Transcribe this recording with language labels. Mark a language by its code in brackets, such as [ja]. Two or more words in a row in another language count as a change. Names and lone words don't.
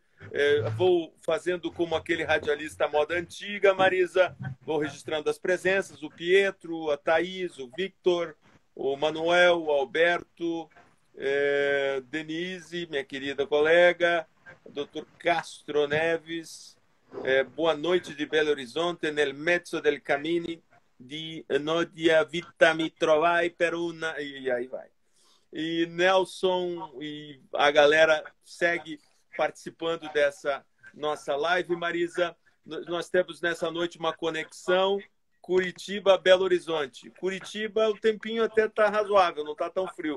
[pt] Vou fazendo como aquele radialista à moda antiga, Marisa. Vou registrando as presenças, o Pietro, a Thaís, o Victor, o Manuel, o Alberto, Denise, minha querida colega, o Dr. Castro Neves. Boa noite de Belo Horizonte, [it] nel mezzo del cammino di Nodia Vita mi trovai per una... [pt] E aí vai. E Nelson e a galera segue participando dessa nossa live. Marisa, nós temos nessa noite uma conexão Curitiba-Belo Horizonte. Curitiba, o tempinho até está razoável, não está tão frio.